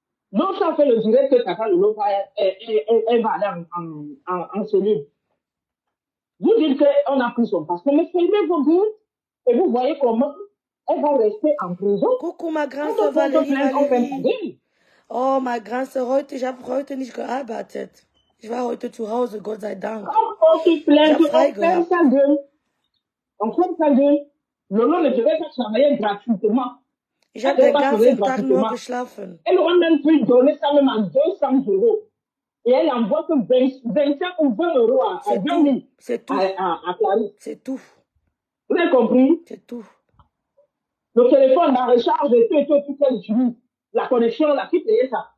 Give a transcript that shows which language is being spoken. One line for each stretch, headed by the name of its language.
French: Non, ça fait le direct que Tata Lolo elle va aller en cellule. Vous dites qu'on a pris son passeport, mais fermez vos gueules. Et vous voyez comment elle va rester en prison. Coucou ma grande sœur Valérie. Oh, ma grande sœur,
German: heute nicht gearbeitet. Ich war heute zu Hause, Gott sei Dank.
French: Quand on se plaint, on ferme sa gueule. On ferme sa gueule. Lolo ne devait pas travailler gratuitement.
German: Ich habe den ganzen Tag nur geschlafen.
French: Elle aurait même pu donner ça même à 200 €. Et elle envoie que 25 ou 20 € à 2000. C'est tout. À Clarisse. C'est tout. Vous avez compris? C'est tout. Le téléphone, la recharge et tout qu'elle utilise. La connexion, là, qui payait ça?